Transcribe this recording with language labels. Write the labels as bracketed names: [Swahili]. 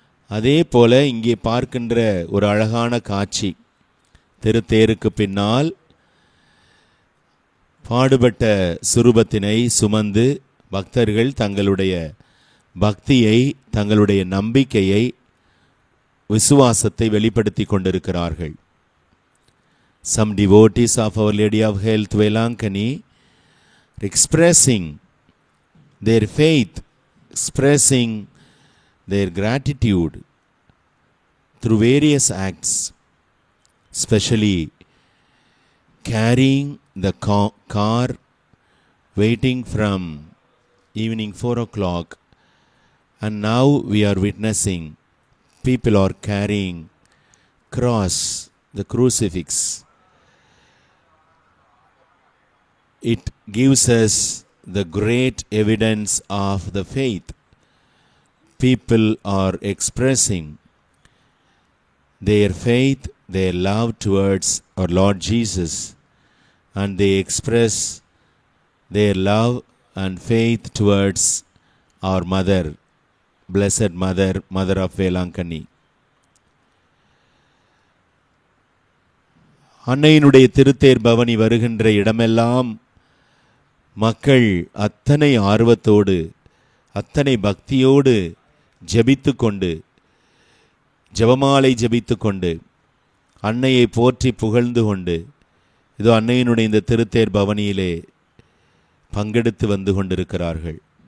[Tamil] அதே போல இங்கே பார்க்கின்ற ஒரு அழகான காட்சி, திருத்தேருக்கு பின்னால் பாடுபட்ட சுரூபத்தினை சுமந்து பக்தர்கள் தங்களுடைய பக்தியை, தங்களுடைய நம்பிக்கையை, விசுவாசத்தை வெளிப்படுத்தி கொண்டிருக்கிறார்கள். [English] Some devotees of Our Lady of Health, Velankani, expressing their faith, expressing their gratitude through various acts, especially carrying the car, waiting from evening 4 o'clock, and now we are witnessing people are carrying cross, the crucifix. It gives us the great evidence of the faith. People are expressing their faith, their love towards our Lord Jesus, and they express their love and faith towards our mother, Blessed Mother, Mother of Velankani. [Tamil] அன்னையினுடைய திருத்தேர் பவனி வருகின்ற இடமெல்லாம் மக்கள் அத்தனை ஆர்வத்தோடு, அத்தனை பக்தியோடு ஜெபித்து கொண்டு, ஜெபமாலை ஜெபித்து கொண்டு, அன்னையை போற்றி புகழ்ந்து கொண்டு, இதோ அன்னையினுடைய இந்த திருத்தேர் பவனியிலே பங்கெடுத்து வந்து கொண்டிருக்கிறார்கள்.